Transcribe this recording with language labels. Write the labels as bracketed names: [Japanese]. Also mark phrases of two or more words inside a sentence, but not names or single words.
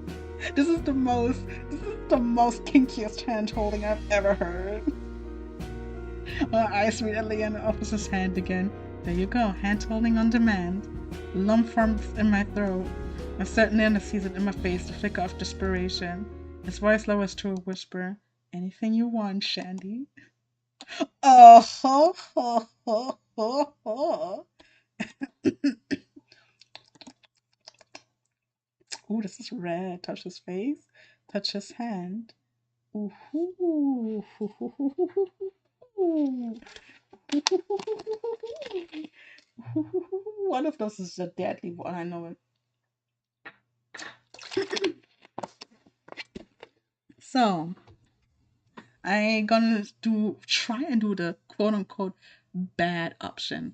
[English] This is the most kinkiest hand holding I've ever heard. My eyes meet at Leander offers his hand again. There you go, hand holding on demand. A lump forms in my throat. I certainly Leander sees it in my face, the flicker of desperation. His voice lowers to a whisper. Anything you want, Shandy. Oh, ho, ho, ho, ho, ho. Ooh, this is red. Touch his face. Touch his hand. Ooh, hoo, hoo, hoo, hoo, hoo, hoo. One of those is a deadly one, I know it. So, I gonna try and do the quote unquote bad option.